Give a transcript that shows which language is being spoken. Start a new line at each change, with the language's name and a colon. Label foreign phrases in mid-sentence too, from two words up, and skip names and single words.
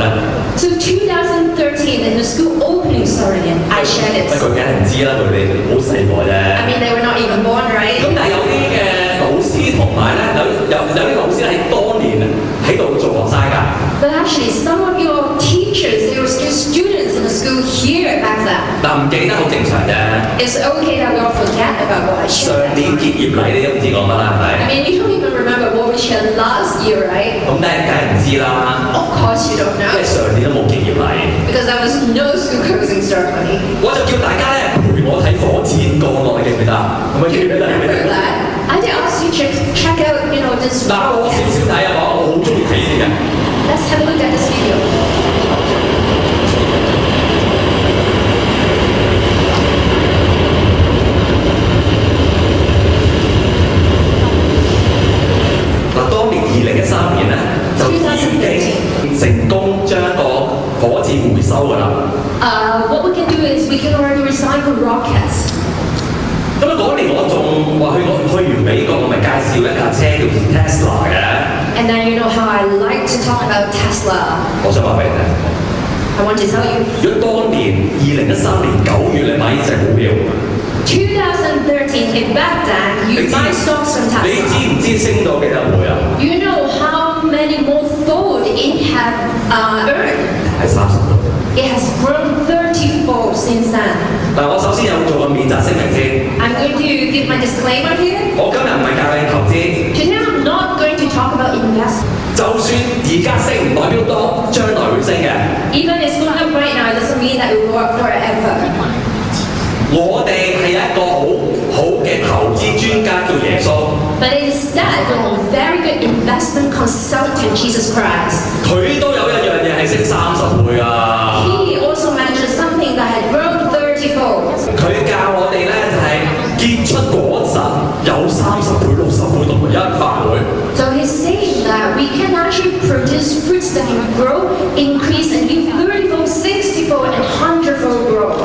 English: So 2013, in the school opening ceremony, I shared
Cantonese: 喂，
English: it.
Cantonese: 佢梗係唔知啦，佢哋好細個啫。
English: I mean, they were not even born,
Cantonese: 咁
English: right?
Cantonese: 但係有啲嘅老師同埋咧，有啲老師係當年喺度做學生㗎。
English: But actually, some of your teachers, they were still students in the school here back then.
Cantonese: 嗱，唔記得好正常啫。
English: It's okay that we all forget about what I
Cantonese: 上
English: shared.
Cantonese: 年結業禮你都唔知講乜啦，係
English: I
Cantonese: 咪？
English: mean, you don't even remember what we shared last year, right?
Cantonese: 咁梗係唔知啦，
English: Of course you don't
Cantonese: 因為
English: know,
Cantonese: 上年都冇結業禮。
English: because there was no school closing ceremony.
Cantonese: 我就叫大家咧陪我睇火箭降落，你記唔記得？係咪記唔記得？
English: Remember that? I did ask you to check out, this
Cantonese: 嗱，我少少睇啊，我好中意睇呢啲嘅。
English: Let's have a look at this video.
Cantonese: 嗱，當年2013年咧，就已經成功將一個火箭回收㗎啦。
English: What we can do is we can already recycle rockets.
Cantonese: 咁啊，嗰年我仲話去完美國，我咪介紹一架車叫 Tesla 嘅。
English: And then you know how I like to talk about Tesla.
Cantonese: 我想話俾你聽，
English: I want to tell you,
Cantonese: 如果當年2013年9月你買呢隻股票，
English: 2013, in Baghdad, you buy stocks from
Cantonese: 你
English: Tesla.
Cantonese: 知唔知升咗幾多倍啊？
English: You know how many more fold it have earned?
Cantonese: 係30倍。
English: It has grown 30-fold since then.
Cantonese: 但係我首先有做個免責聲明先，
English: I'm going to give my disclaimer here.
Cantonese: 我今日唔係教你投資，
English: Today I'm not going to talk about investment.
Cantonese: 就算而家升唔代表當將來會升嘅。
English: Even it's going up right now, it doesn't mean that it will work forever.
Cantonese: 我哋係有一個好嘅投資專家叫耶穌，
English: But instead, a very good investment consultant, Jesus Christ.
Cantonese: 佢都有一樣嘢係升30倍啊！
English: He also mentioned something that had grown 30-fold.
Cantonese: 佢教我哋咧就係、結出果實有30倍、60倍同埋100倍。
English: So he's saying that we can actually produce fruits that can grow, increase, and give 30-fold, 60-fold, and 100-fold growth.